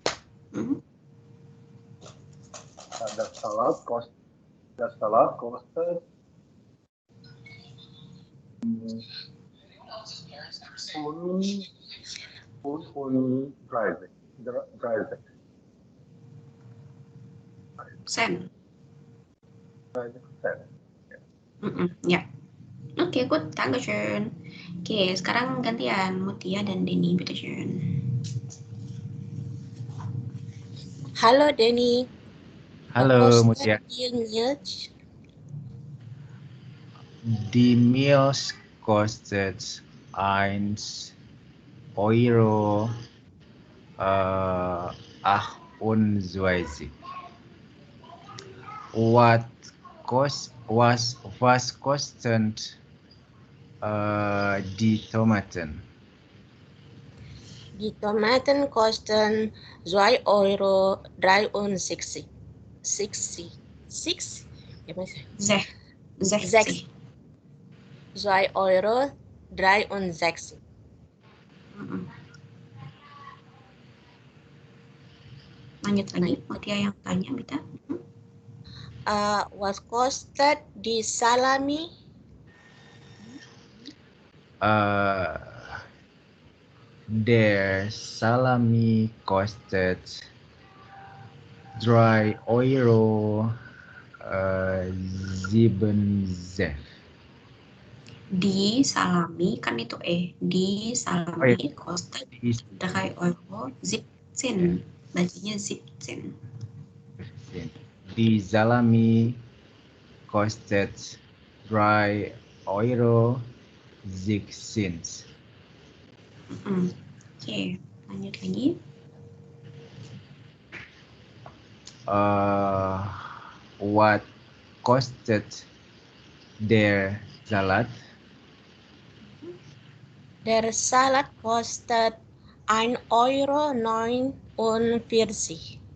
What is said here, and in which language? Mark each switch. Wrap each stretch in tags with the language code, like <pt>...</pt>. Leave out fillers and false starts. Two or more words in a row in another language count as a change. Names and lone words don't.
<de>Das Salat kostet 30 Cent. 30 Cent.</de> <id>Ya. Oke,</id> <de>gut. Dankeschön.</de> <id>Oke, sekarang gantian Mutia dan Denny.</id> <de>Bitte schön.</de> <id>Halo Denny. Halo Mutia.</id> <de>Die Milch kostet 1 Euro 28. What was kostet die Tomaten? Die Tomaten kosten 2,63 €. 6? Ja,</de> <id>mas... 60. 2,63 €. Lanjut lagi, Mutia yang tanya, Bita.</id> <de>Was kostet die Salami? Der Salami kostet 3,70 €. Di salami kan itu di salami kostet 3,17 €.</de> <id>Bacanya 17.</id> <de>Die Salami kostet 3,16 €.</de> <id>Oke, lanjut lagi.</id> <de>What kostet der Salat? Der Salat kostet 1,49 €.</de>